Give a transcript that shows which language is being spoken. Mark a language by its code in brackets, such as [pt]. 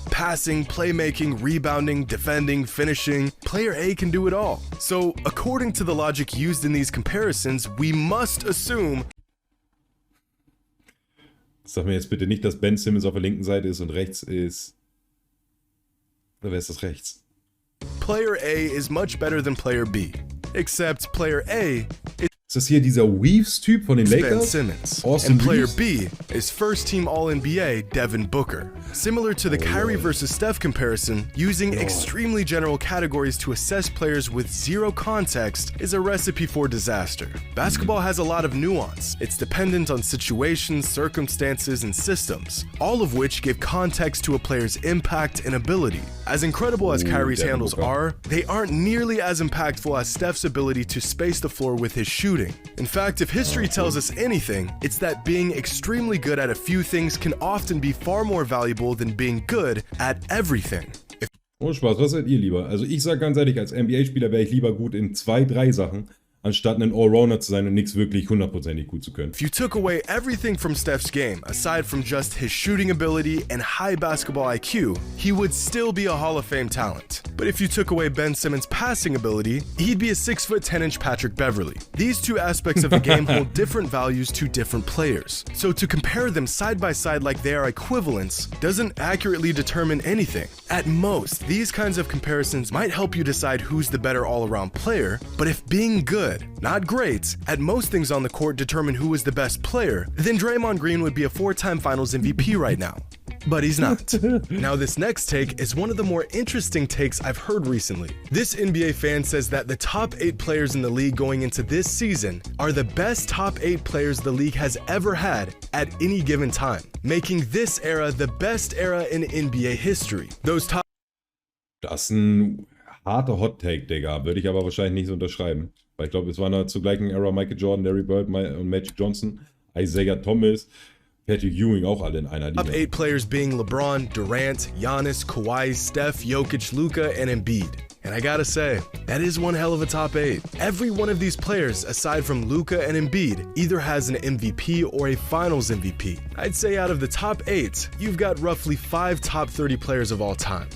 [en] Passing, playmaking, rebounding, defending, finishing. Player A can do it all. So, according to the logic used in these comparisons, we must assume [de] Sag mir jetzt bitte nicht, dass Ben Simmons auf der linken Seite ist und rechts ist... Oder wer ist das rechts? [en] player A is much better than player B. Except player A [de] Ist das hier dieser Weaves-Typ von den [en] Ben [de] Lakers? [en] Simmons. [de] Austin [en] And player [de] Reeves? [en] B is first team All-NBA Devin Booker. Similar to the Kyrie versus Steph comparison, using extremely general categories to assess players with zero context is a recipe for disaster. Basketball has a lot of nuance. It's dependent on situations, circumstances, and systems, all of which give context to a player's impact and ability. As incredible as Kyrie's handles are, they aren't nearly as impactful as Steph's ability to space the floor with his shooting. In fact, if history tells us anything, it's that being extremely good at a few things can often be far more valuable than being good at everything. [de] Oh Spaß, was seid ihr lieber? Also ich sag ganz ehrlich, als NBA-Spieler wäre ich lieber gut in 2, 3 Sachen, anstatt ein Allrounder zu sein und nichts wirklich hundertprozentig gut zu können. [en] If you took away everything from Steph's game, aside from just his shooting ability and high basketball IQ, he would still be a Hall of Fame talent. But if you took away Ben Simmons' passing ability, he'd be a 6', 10" Patrick Beverley. These two aspects of the game hold different values to different players. So to compare them side by side like they are equivalents doesn't accurately determine anything. At most, these kinds of comparisons might help you decide who's the better all-around player, but if being good, not great, at most things on the court determine who is the best player, then Draymond Green would be a 4-time Finals MVP right now. But he's not. Now this next take is one of the more interesting takes I've heard recently. This NBA fan says that the top 8 players in the league going into this season are the best top 8 players the league has ever had at any given time, making this era the best era in NBA history. Those top [de] Das ist ein harter Hot-Take, Digga. Würde ich aber wahrscheinlich nicht so unterschreiben. Weil ich glaube, es waren zur gleichen Ära Michael Jordan, Larry Bird und Magic Johnson, Isaiah Thomas, Patrick Ewing auch alle in einer Liga. [en] Top 8 players being LeBron, Durant, Giannis, Kawhi, Steph, Jokic, Luka, and Embiid. And I gotta say, that is one hell of a top 8. Every one of these players, aside from Luka and Embiid, either has an MVP or a Finals MVP. I'd say out of the top 8, you've got roughly 5 top 30 players of all time.